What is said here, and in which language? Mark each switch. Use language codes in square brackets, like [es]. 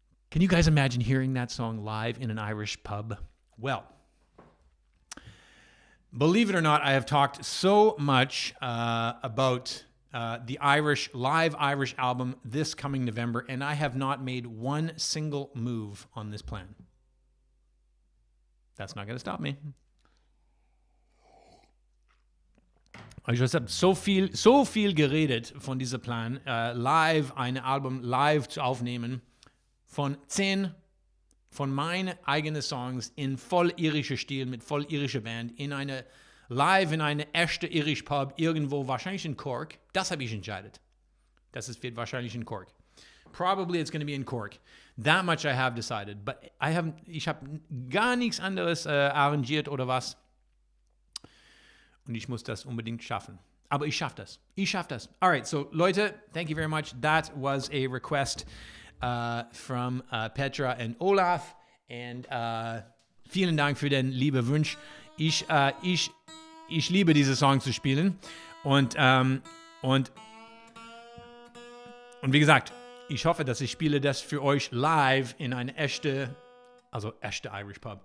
[en] Can you guys imagine hearing that song live in an Irish pub? Well, believe it or not, I have talked so much about the live Irish album this coming November, and I have not made one single move on this plan. That's not going to stop me. [de] Ich habe so viel geredet von diesem Plan, live ein Album live zu aufnehmen von 10 von meinen eigenen Songs in voll irischer Stil, mit voll irischer Band, in eine echte Irish Pub, irgendwo, wahrscheinlich in Cork. Das habe ich entscheidet. Wird wahrscheinlich in Cork. [en] Probably it's going to be in Cork. That much I have decided. But [de] ich habe gar nichts anderes arrangiert oder was. Und ich muss das unbedingt schaffen. Aber ich schaffe das. [en] All right, so [de] Leute, [en] thank you very much. That was a request from Petra and Olaf. And [de] vielen Dank für den lieben Wunsch. Ich liebe diese Song zu spielen. Und wie gesagt, ich hoffe, dass ich spiele das für euch live in eine echte Irish Pub.